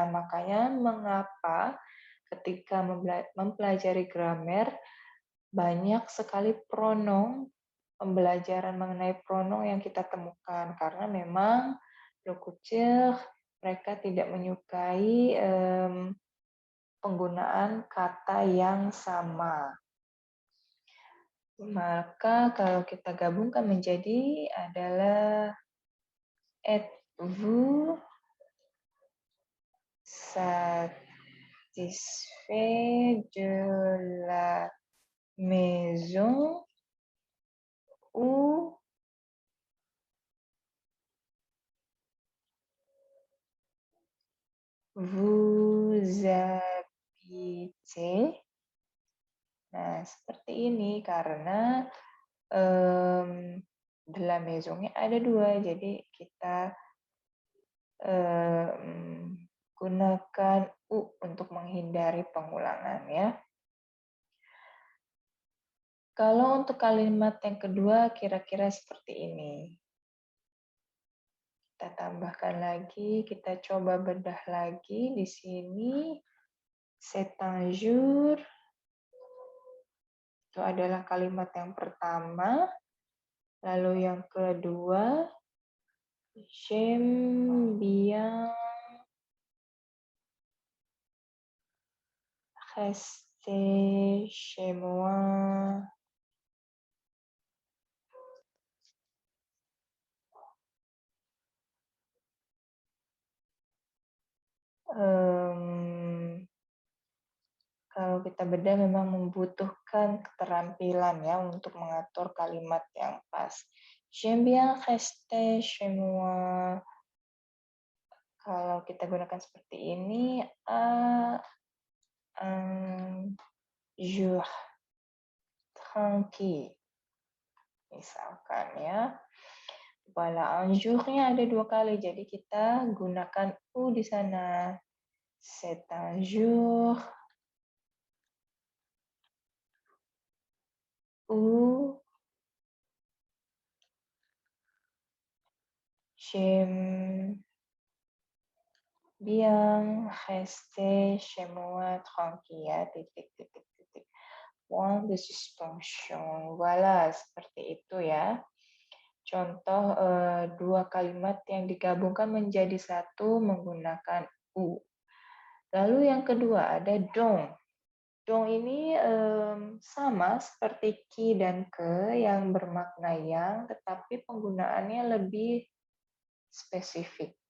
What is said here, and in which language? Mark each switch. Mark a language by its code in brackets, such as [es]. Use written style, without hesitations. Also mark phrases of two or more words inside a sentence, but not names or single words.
[id] Makanya mengapa ketika mempelajari grammar banyak sekali pronom, pembelajaran mengenai pronom yang kita temukan karena memang lokutor mereka tidak menyukai penggunaan kata yang sama. Maka kalau kita gabungkan menjadi adalah [fr] êtes-vous satisfait de la maison ou vous habitez. [id] Nah, seperti ini karena [fr] de la maison- [id] nya ada dua, jadi kita gunakan u untuk menghindari pengulangan ya. Kalau untuk kalimat yang kedua kira-kira seperti ini. Kita tambahkan lagi, kita coba bedah lagi di sini. [fr] C'est un jour. [id] Itu adalah kalimat yang pertama. Lalu yang kedua, [fr] j'aime bien rester chez moi. [id] Kalau kita bedah memang membutuhkan keterampilan ya untuk mengatur kalimat yang pas. [fr] J'aime bien rester chez moi. [id] Kalau kita gunakan seperti ini, [fr] un jour tranquille. [id] Misalkan ya. Voilà, [fr] un jour- [id] nya ada dua kali, jadi kita gunakan u di sana. [fr] C'est un jour où j'aime bien rester chez moi tranquille [id] ya, titik, titik, titik. [fr] Point de suspension. Voilà, [id] seperti itu ya. Contoh dua kalimat yang digabungkan menjadi satu menggunakan u. Lalu yang kedua ada dong. Dong ini sama seperti ki dan ke yang bermakna yang, tetapi penggunaannya lebih spesifik.